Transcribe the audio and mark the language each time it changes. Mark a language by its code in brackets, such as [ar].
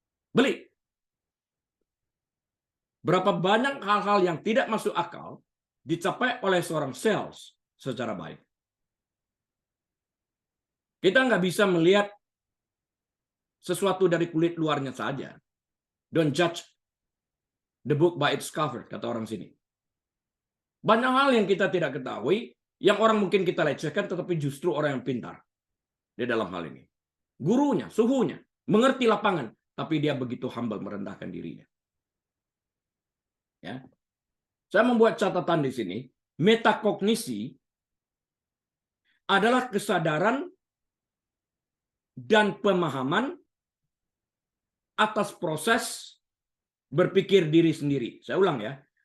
[id] Beli. Berapa banyak hal-hal yang tidak masuk akal dicapai oleh seorang sales secara baik. Kita nggak bisa melihat sesuatu dari kulit luarnya saja. [en] Don't judge the book by its cover, [id] kata orang sini. Banyak hal yang kita tidak ketahui, yang orang mungkin kita lecehkan, tetapi justru orang yang pintar di dalam hal ini. Gurunya, suhunya, mengerti lapangan, tapi dia begitu humble merendahkan dirinya. Ya. Saya membuat catatan di sini, metakognisi adalah kesadaran dan pemahaman atas proses berpikir diri sendiri. Saya ulang ya.